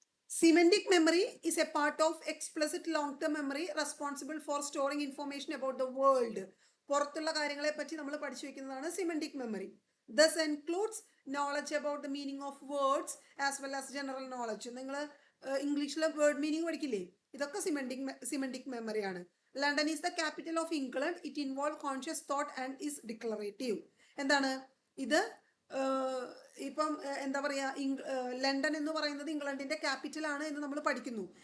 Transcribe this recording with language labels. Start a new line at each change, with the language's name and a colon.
English: Semantic memory is a part of explicit long-term memory responsible for storing information about the world.
Malayalam: പുറത്തുള്ള കാര്യങ്ങളെ പറ്റി നമ്മൾ പഠിച്ചു വെക്കുന്നതാണ് സിമെന്റിക് memory.
English: This includes knowledge about the meaning of words as well as general knowledge.
Malayalam: നിങ്ങൾ ഇംഗ്ലീഷിലെ word meaning പഠിക്കില്ലേ, ഇതൊക്കെ സിമെന്റിക് മെമ്മറിയാണ്.
English: London is the capital of England, it involve conscious thought and is declarative.
Malayalam: എന്താണ് ഇത്, ഇപ്പം എന്താ പറയുക, ലണ്ടൻ എന്ന് പറയുന്നത് ഇംഗ്ലണ്ടിന്റെ ക്യാപിറ്റൽ ആണ് എന്ന് നമ്മൾ പഠിക്കുന്നു.